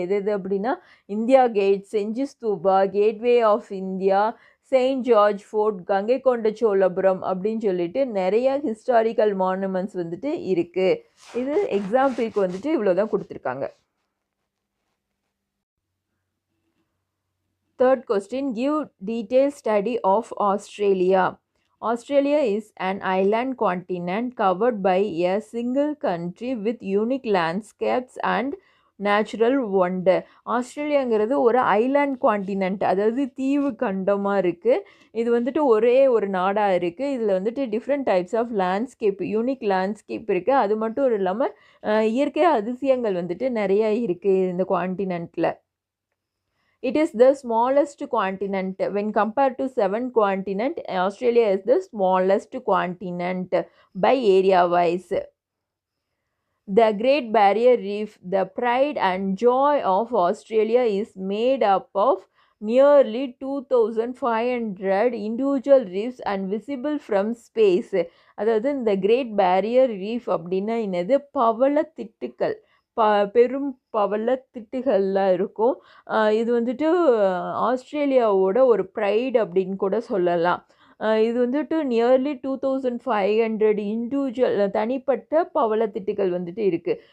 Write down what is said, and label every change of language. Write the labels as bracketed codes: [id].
[ta] எது அப்படின்னா India gate, Senji Stupa, gateway of India, Saint George fort, Gangaikonda Cholapuram அப்படின்னு சொல்லிட்டு நிறையா ஹிஸ்டாரிக்கல் மானுமெண்ட்ஸ் வந்துட்டு இருக்குது. இது எக்ஸாம்பிளுக்கு வந்துட்டு இவ்வளோ தான் கொடுத்துருக்காங்க. [en] Third question, give detailed study of Australia. Australia is an island continent covered by a single country with unique landscapes and natural wonder. [ta] ஆஸ்திரேலியாங்கிறது ஒரு ஐலாண்ட் காண்டினென்ட், அதாவது தீவு கண்டமாக இருக்குது. இது வந்துட்டு ஒரே ஒரு நாடாக இருக்குது. இதில் வந்துட்டு [en] different types of landscape, [ta] unique landscape இருக்குது. அது மட்டும் இல்லாமல் இயற்கை அதிசயங்கள் வந்துட்டு நிறையா இருக்குது இந்த காண்டினென்ட்டில். [en] It is the smallest continent. When compared to 7 continents, Australia is the smallest continent by area wise. The Great Barrier Reef, the pride and joy of Australia, is made up of nearly 2,500 individual reefs and visible from space. [ta] அதாவது இந்த great barrier reef அப்படின்னா என்னது, பவளத்திட்டுக்கள், பெரும் பவளத்திட்டுகள்லாம் இருக்கும். இது வந்துட்டு ஆஸ்திரேலியாவோட ஒரு fried அப்படின்னு கூட சொல்லலாம். இது வந்துட்டு நியர்லி 2,500 இண்டிவிஜுவல் தனிப்பட்ட பவளத்திட்டுகள் வந்துட்டு இருக்குது.